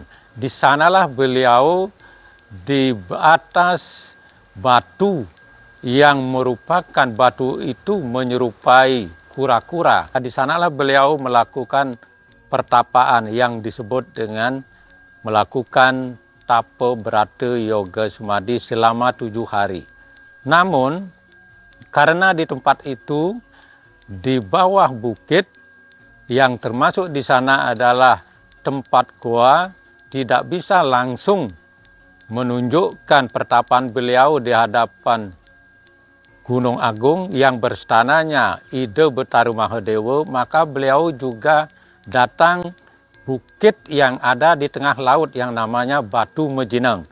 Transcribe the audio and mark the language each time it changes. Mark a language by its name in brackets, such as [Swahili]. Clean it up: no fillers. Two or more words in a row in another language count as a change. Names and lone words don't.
[Indonesian] Di sanalah beliau di atas batu yang merupakan batu itu menyerupai kura-kura. Di sanalah beliau melakukan pertapaan yang disebut dengan melakukan tapa berata yoga samadhi selama 7 hari. Namun karena di tempat itu di bawah bukit yang termasuk di sana adalah tempat goa, tidak bisa langsung menunjukkan pertapaan beliau di hadapan Gunung Agung yang berstananya Ida Betara Mahadewa, maka beliau juga datang bukit yang ada di tengah laut yang namanya Batu Mejineng.